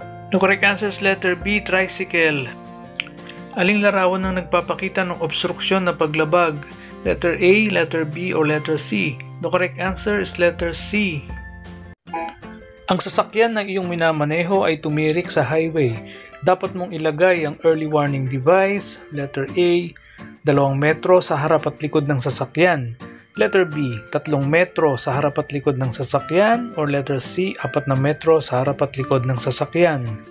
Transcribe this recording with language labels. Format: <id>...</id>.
<en>The correct answer is letter B, tricycle.</en> <tl>Aling larawan ang nagpapakita ng obstruksyon na paglabag?</tl> <en>Letter A, letter B, or letter C? The correct answer is letter C.</en> <tl>Ang sasakyan na iyong minamaneho ay tumirik sa highway. Dapat mong ilagay ang early warning device, letter A, 2 metro sa harap at likod ng sasakyan. Letter B, 3 metro sa harap at likod ng sasakyan, or letter C, 4 na metro sa harap at likod ng sasakyan.</tl>